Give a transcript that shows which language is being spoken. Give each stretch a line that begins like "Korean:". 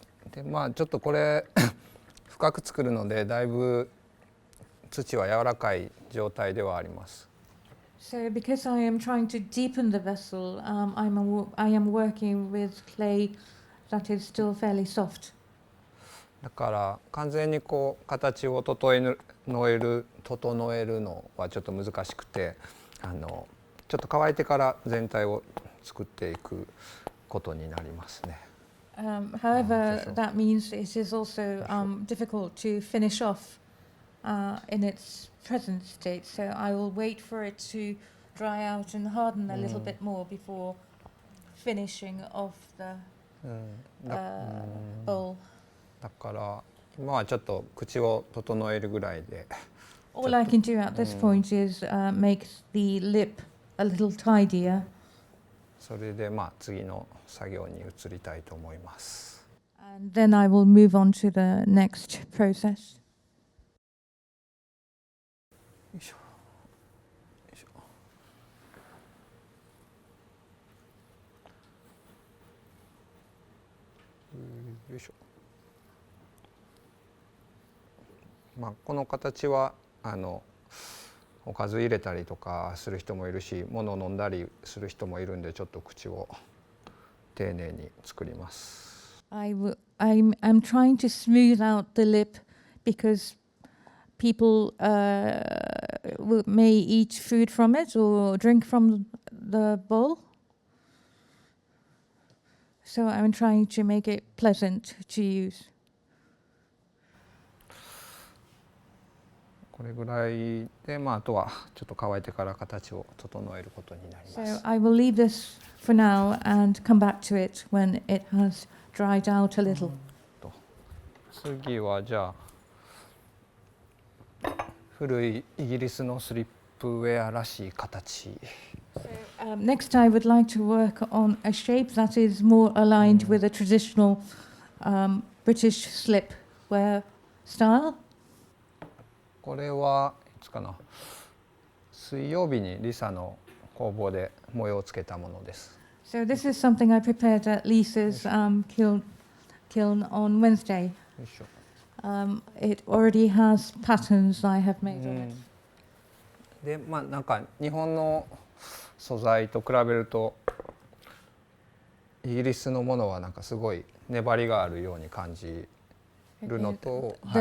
Japanese: でまあちょっとこれ深く作るのでだいぶ土は柔らかい状態ではあります。
English: So because I am trying to deepen the vessel, I am working with clay that is still fairly soft.
Japanese: だから完全にこう形を整えるのはちょっと難しくて、ちょっと乾いてから全体を作っていくことになりますね。
English: However, that means it is also difficult to finish off in its present state. So I will wait for it to dry out and harden a little bit more before finishing off the bowl.
Japanese: だから今はちょっと口を整えるぐらいで。
English: All I can do at this point is make the lip a little tidier.
Japanese: それで次の作業に移りたいと思います。
English: And then I will move on to the next process.
Japanese: よいしょ。よいしょ。よいしょ。この形はおかず入れたりとかする人もいるし、物を飲んだりする人もいるんで、ちょっと口を丁寧に作ります。
English: I'm trying to smooth out the lip because people may eat food from it or drink from the bowl. So I'm trying to make it pleasant to use.
Japanese: これぐらいで、あとはちょっと乾いてから形を整えることになります。
English: So I will leave this for now and come back to it when it has dried out a little.
Japanese: 次はじゃあ古いイギリスのスリップウェアらしい形。
English: Next, I would like to work on a shape that is more aligned with a traditional British slipwear style.
Japanese: これはいつかな、水曜日にリサの工房で模様をつけたものです。
English: So this is something I prepared at Lisa's kiln on Wednesday. It already has patterns I have made on it.
Japanese: でなんか日本の素材と比べるとイギリスのものはなんかすごい粘りがあるように感じるのと、